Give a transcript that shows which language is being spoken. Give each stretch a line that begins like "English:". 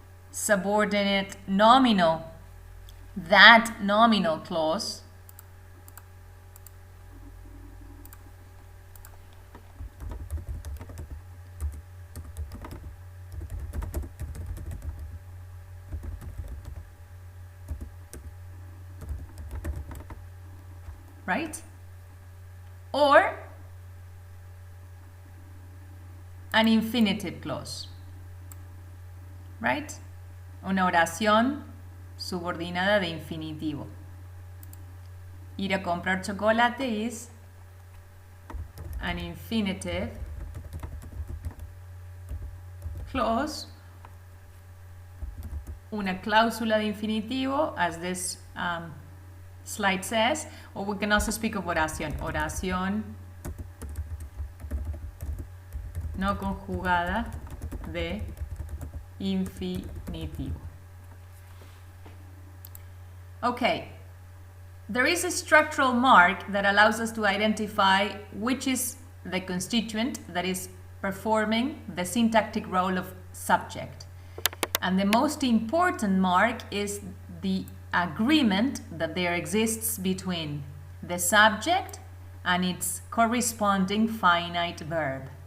English: subordinate nominal, that nominal clause, right? Or an infinitive clause, right?
Spanish: Una oración subordinada de infinitivo. Ir a comprar chocolate
English: is an infinitive clause,
Spanish: una cláusula de infinitivo,
English: as this slide says, or we can also speak of oración.
Spanish: Oración no conjugada de infinitivo.
English: Okay, there is a structural mark that allows us to identify which is the constituent that is performing the syntactic role of subject. And the most important mark is the agreement that there exists between the subject and its corresponding finite verb.